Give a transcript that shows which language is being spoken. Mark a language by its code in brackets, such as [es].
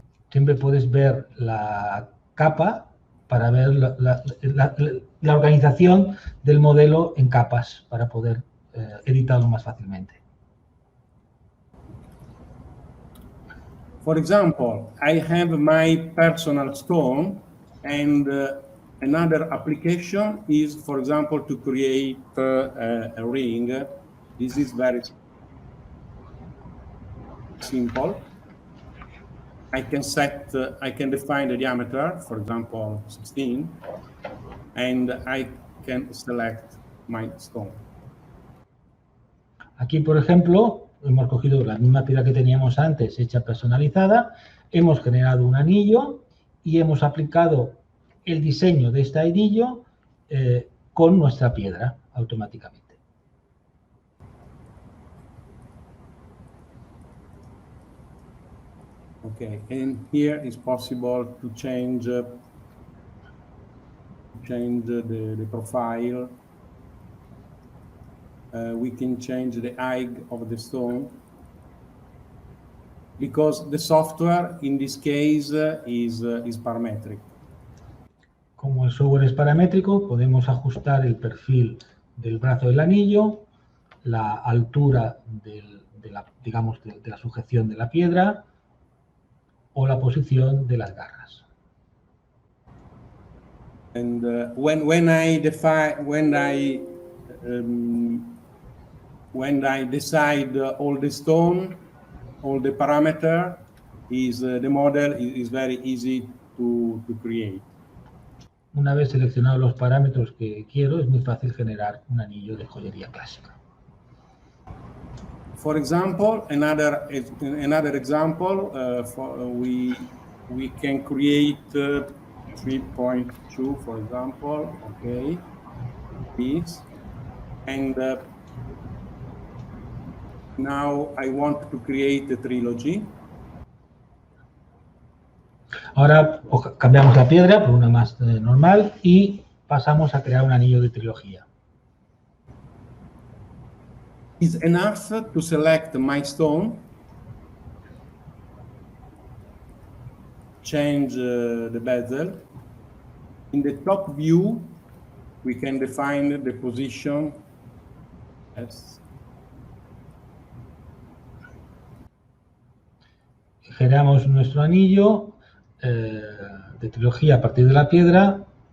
[es] Siempre puedes ver la capa para ver la organización del modelo en capas para poder editarlo más fácilmente. [en] For example, I have my personal stone and another application is, for example, to create a ring. This is very simple. I can define the diameter, for example, 16, and I can select my stone. [es] Aquí, por ejemplo, hemos cogido la misma piedra que teníamos antes, hecha personalizada, hemos generado un anillo y hemos aplicado el diseño de este anillo con nuestra piedra automáticamente. [en] Okay, and here is possible to change the profile. We can change the height of the stone because the software in this case is parametric. [es] Como el software es paramétrico, podemos ajustar el perfil del brazo del anillo, la altura de la sujeción de la piedra o la posición de las garras. [en] And when I decide all the stone, all the parameter, the model is very easy to create. [es] Una vez seleccionados los parámetros que quiero, es muy fácil generar un anillo de joyería clásica. [en] For example, another example, we can create 3.2, for example. Okay, this, and now I want to create a trilogy. [es] Ahora cambiamos la piedra por una más normal y pasamos a crear un anillo de trilogía. [en] It's enough to select my stone, change the bezel. In the top view, we can define the position as [es] Generamos nuestro anillo de trilogía a partir de la piedra.